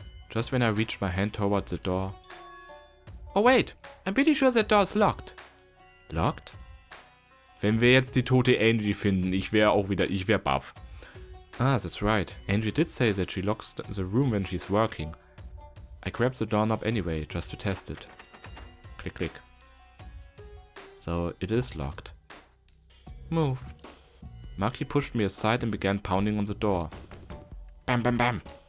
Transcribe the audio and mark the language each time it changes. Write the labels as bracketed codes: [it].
[en] Just when I reach my hand towards the door. Oh wait. I'm pretty sure that door is locked. Locked? [de] Wenn wir jetzt die tote Angie finden, ich wäre baff. [en] Ah, that's right. Angie did say that she locks the room when she's working. I grabbed the doorknob anyway, just to test it. Click, click. So, it is locked. Move. Maki pushed me aside and began pounding on the door. Bam, bam, bam.